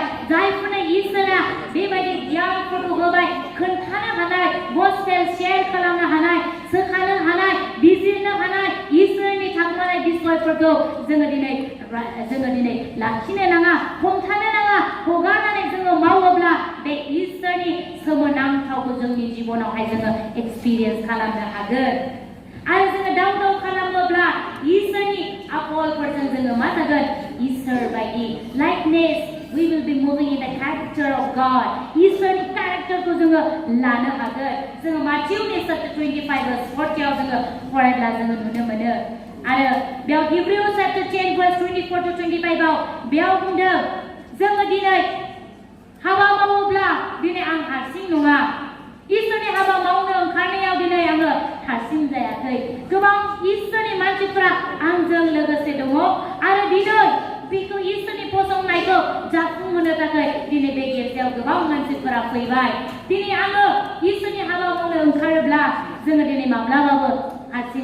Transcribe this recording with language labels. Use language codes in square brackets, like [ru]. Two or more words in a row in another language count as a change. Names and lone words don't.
[brx] जायफोरनो इसोरा बेबायदि गियानफोरखौ होबाय खोन्थानो हानाय [en] gospel share [brx] खालामनो हानाय सोखानो हानाय बिजिरनो हानाय इसोरनि थाखोमानाय बिसयफोरखौ जोङो दिनै लाखिनो नाङा हमथानो नाङा हगारनानै जोङो मावोब्ला बे इसोरनि सोमोनांथावखौ जोंनि जिबनावहाय जोङो एक्सपिरियेन्स खालामनो हागोन आरो जोङो दाव खालामोब्ला इसोरनि आखलफोरजों जोङो मा जागोन इसोर बायदि लाइकनेस [en] we will be moving in the character of God [brx] इसोरनि characterखौ जोङो लानो हागोन जोङो माथिउनि chapter 25 verse 40 आव जोङो फरायब्ला जोङो नुनो मोनो आरो बेयाव Hebrews chapter 10 verse 24 to 25 आव बेयाव बुंदों जोङो दिनै हाबा मावोब्ला दिनै आं हारसिं नङा इसोरनि हाबा मावनो ओंखारनायाव दिनै आङो हारसिं जायाखै गोबां इसोरनि मानसिफोरा आंजों लोगोसे दङ आरो दिनै बेखौ इसोरनि फसंनायखौ जाफुंहोनो थाखाय दिनै बे गिर्जायाव गोबां मानसिफोरा फैबाय दिनै आङो इसोरनि हाबा मावनो ओंखारोब्ला जोङो दिनै माब्लाबाबो हारसिं